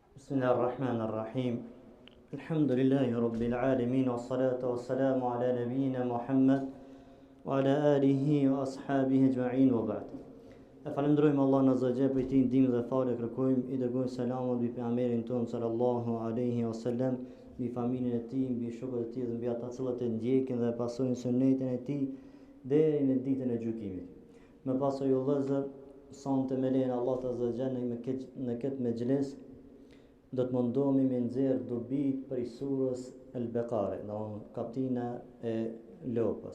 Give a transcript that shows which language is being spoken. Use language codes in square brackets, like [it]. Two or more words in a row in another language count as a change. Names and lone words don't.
[ar] بسم الله الرحمن الرحيم الحمد لله رب العالمين والصلاة والسلام على نبينا محمد وعلى آله وأصحابه أجمعين وبعد. [sq] Falenderojmë Allahun [ar] عز وجل [sq] për këtë ndihmë dhe falë kërkojmë i dërgojmë selamun mbi pejgamberin ton [ar] صلى الله عليه وسلم, [sq] mbi familjen e tij, mbi shokët e tij dhe mbi ata që e ndjekin dhe pasojnë sunetin e tij deri në ditën e gjykimit. Më pasoj o vëllezër, sonte me lejen e Allahut [ar] عز وجل [sq] në këtë mexhles do të mundohemi me nxjerr dobit për surës Al-Baqara, në kapitullin e lopës.